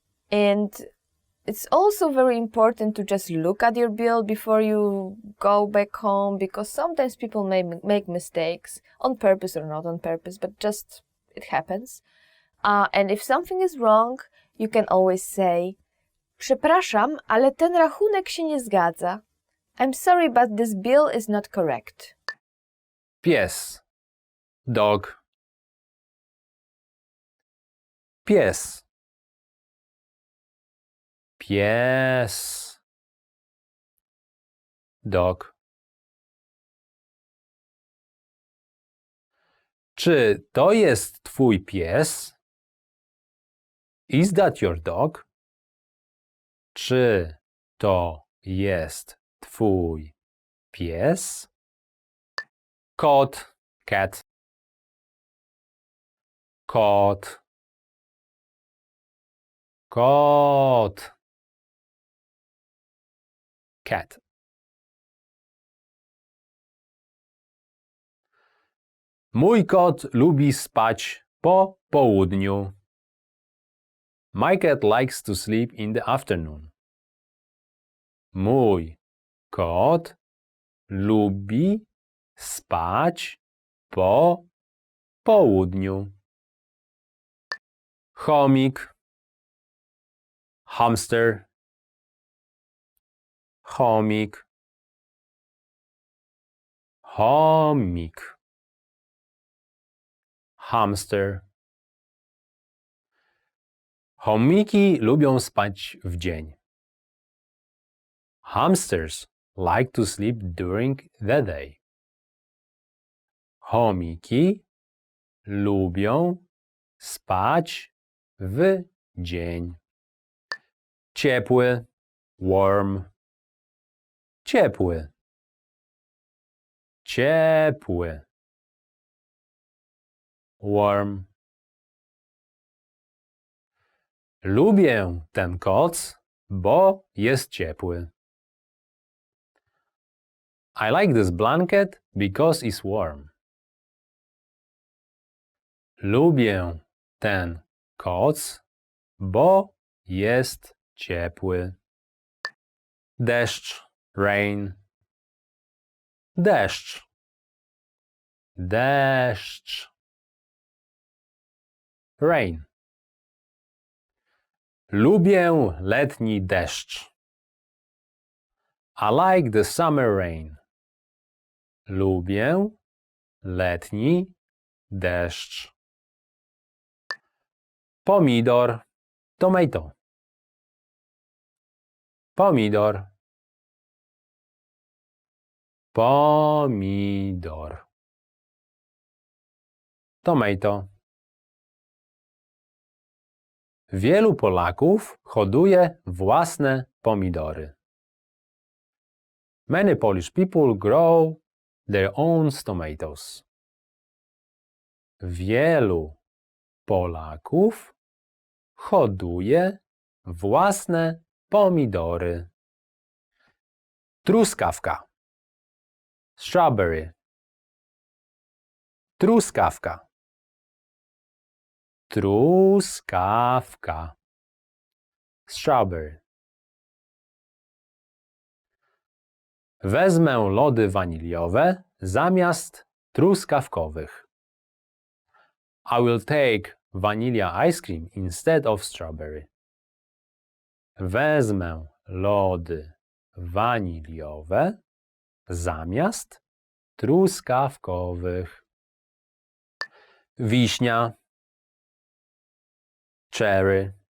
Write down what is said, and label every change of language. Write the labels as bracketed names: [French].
[English] And it's also very important to just look at your bill before you go back home, because sometimes people may make mistakes, on purpose or not on purpose, but just it happens. And if something is wrong, you can always say [Polish] Przepraszam, ale ten rachunek się nie zgadza. [English] I'm sorry, but this bill is not correct. [Polish] Pies. Dog. Pies. Pies. [English] Dog. [Polish] Czy to jest twój pies? [English] Is that your dog? [Polish] Czy to jest twój pies? Kot. Cat. Kot. Kot. [English] Cat. [Polish] Mój kot lubi spać po południu. [English] My cat likes to sleep in the afternoon. [Polish] Mój kot lubi spać po południu. Chomik. Hamster. Chomik. Chomik. [English] Hamster. [Polish] Chomiki lubią spać w dzień. [English] Hamsters like to sleep during the day. [Polish] Chomiki lubią spać w dzień. Ciepły. Warm. Ciepły. Ciepły. [English] Warm. [Polish] Lubię ten koc, bo jest ciepły. [English] I like this blanket because it's warm. [Polish] Lubię ten koc, bo jest ciepły. Deszcz. Rain. Deszcz. Deszcz. [English] Rain. [Polish] Lubię letni deszcz. [English] I like the summer rain. [Polish] Lubię letni deszcz. Pomidor. Tomato. Pomidor. Pomidor. [English] Tomato. [Polish] Wielu Polaków hoduje własne pomidory. [English] Many Polish people grow their own tomatoes. [Polish] Wielu Polaków hoduje własne pomidory. Truskawka. Strawberry. Truskawka. Truskawka. Strawberry. Wezmę lody waniliowe zamiast truskawkowych. [English] I will take vanilla ice cream instead of strawberry. [Polish] Wezmę lody waniliowe zamiast truskawkowych. Wiśnia. [English] Cherry.